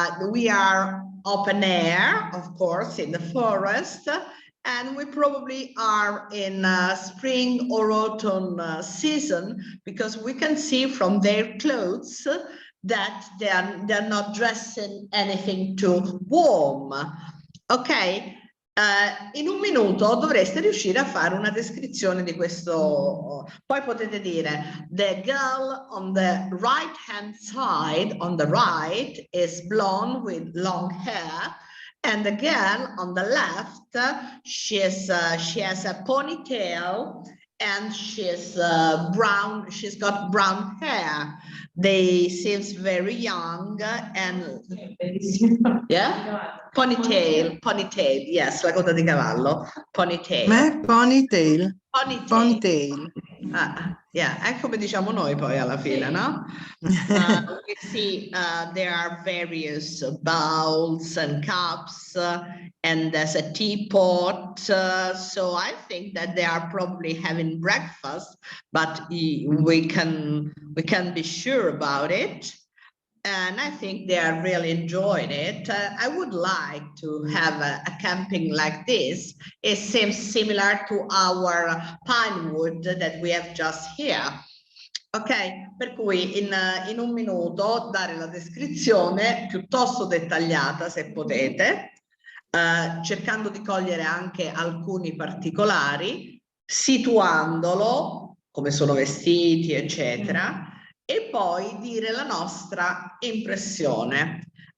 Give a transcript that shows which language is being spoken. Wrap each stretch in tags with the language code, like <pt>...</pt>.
<en>We are open air, of course, in the forest, and we probably are in spring or autumn season, because we can see from their clothes that they're not dressing anything too warm. Ok?</en> <it>In un minuto dovreste riuscire a fare una descrizione di questo. Poi potete dire</it> <en>the girl on the right hand side, on the right, is blonde with long hair, and the girl on the left, she has a ponytail and she's brown, she's got brown hair. They seems very young and yeah, ponytail, yes,</en> <it>la coda di cavallo,</it> <en>ponytail. Ponytail. Ponytail. Ponytail.</en> <it>Yeah, è come diciamo noi poi alla fine, no?</it> <en>We see there are various bowls and cups and there's a teapot. So I think that they are probably having breakfast, but we can be sure about it. And I think they are really enjoying it. I would like to have a camping like this. It seems similar to our pine wood that we have just here.</en> <it>Ok, per cui in un minuto dare la descrizione piuttosto dettagliata, se potete, cercando di cogliere anche alcuni particolari, situandolo, come sono vestiti, eccetera, e poi dire la nostra impressione.</it>